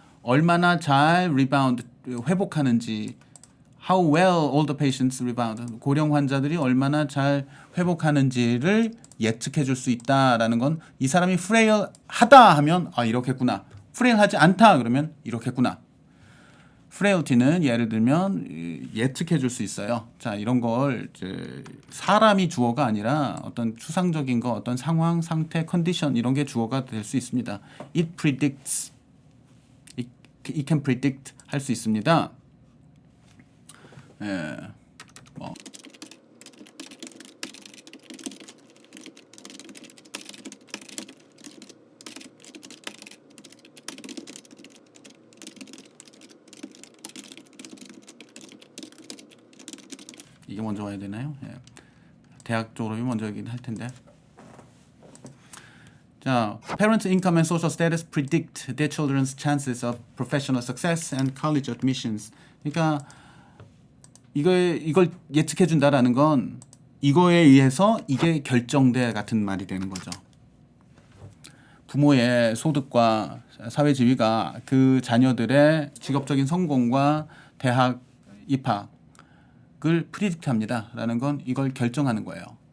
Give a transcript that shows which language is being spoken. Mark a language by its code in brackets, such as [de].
[ko] 얼마나 잘 rebound 회복하는지 [en] how well older patients rebound [ko] 고령 환자들이 얼마나 잘 회복하는지를 예측해 줄 수 있다라는 건 이 사람이 frail하다 하면 아 이렇겠구나 frail하지 않다 그러면 이렇겠구나 frailty는 예를 들면 예측해 줄 수 있어요. 자 이런 걸 이제 사람이 주어가 아니라 어떤 추상적인 거 어떤 상황 상태 컨디션 이런 게 주어가 될 수 있습니다. [en] It predicts It can predict [ko] 할 수 있습니다. 예, 뭐. 이게 먼저 와야 되나요? 예. 대학 졸업이 먼저이긴 할 텐데. [en] 자, parents' income and social status predict their children's chances of professional success and college admissions. [ko] 그러니까 이걸 예측해 준다라는 건 이거에 의해서 이게 결정돼 같은 말이 되는 거죠. 부모의 소득과 사회 지위가 그 자녀들의 직업적인 성공과 대학 입학을 프리딕트합니다라는 건 이걸 결정하는 거예요.